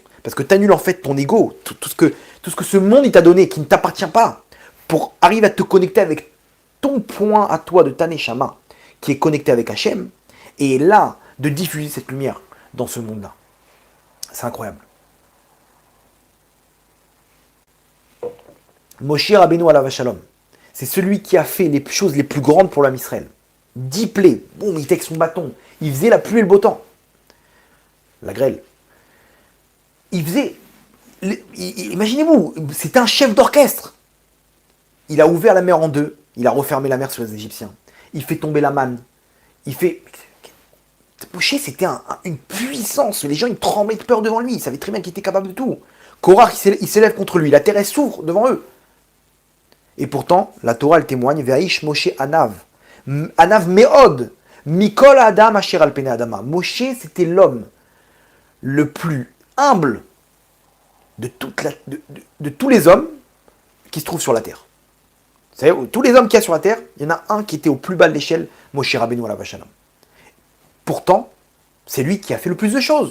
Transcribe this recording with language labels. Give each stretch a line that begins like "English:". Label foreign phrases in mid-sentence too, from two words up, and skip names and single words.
French: Parce que tu annules en fait ton ego, tout ce que ce monde il t'a donné, qui ne t'appartient pas, pour arriver à te connecter avec ton point à toi de Taneshama, qui est connecté avec Hachem, et là, de diffuser cette lumière dans ce monde-là. C'est incroyable.
Hebrew: משה רבינו עליו השלום,
French: c'est celui qui a fait les choses les plus grandes pour l'homme Israël. 10 plaies, boum, il était avec son bâton, il faisait la pluie et le beau temps. La grêle. Il faisait... Imaginez-vous, c'était un chef d'orchestre. Il a ouvert la mer en deux, il a refermé la mer sur les Égyptiens. Il fait tomber la manne. Il fait... Moshe, c'était une puissance. Les gens, ils tremblaient de peur devant lui. Ils savaient très bien qu'il était capable de tout. Korach, il s'élève contre lui. La terre, elle s'ouvre devant eux. Et pourtant, la Torah, elle témoigne,
Hebrew: והאיש משה עניו. עניו מאד. מכל אדם אשר על פני אדמה.
French: Moshe, c'était l'homme le plus humble de tous les hommes qui se trouvent sur la terre. Vous savez, tous les hommes qu'il y a sur la terre, il y en a un qui était au plus bas de l'échelle,
Hebrew: משה רבינו עליו השלום.
French: Pourtant, c'est lui qui a fait le plus de choses.